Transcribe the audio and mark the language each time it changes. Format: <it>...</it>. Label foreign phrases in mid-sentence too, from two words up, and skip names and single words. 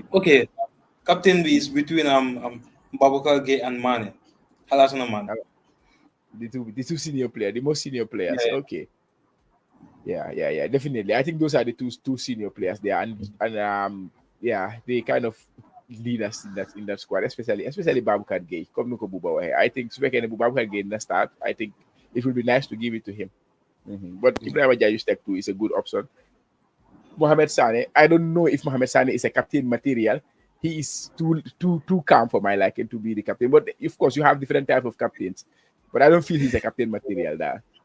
<en>Okay, captain is between Babacar Gueye and Mané. Alassane Mané. The two senior players, the most senior players. Yeah. Okay. Yeah, definitely. I think those are the two senior players there, and they kind of lead us in that squad, especially Babacar Gueye. Come nuko Buba wahe. I think Babacar Gueye in the start. I think it would be nice to give it to him. But Ibrahima Diagne step 2 is a good option. Mohamed Sané. I don't know if Mohamed Sané is a captain material. He is too calm for my liking to be the captain. But of course, you have different types of captains. But I don't feel he's a captain material there.</en>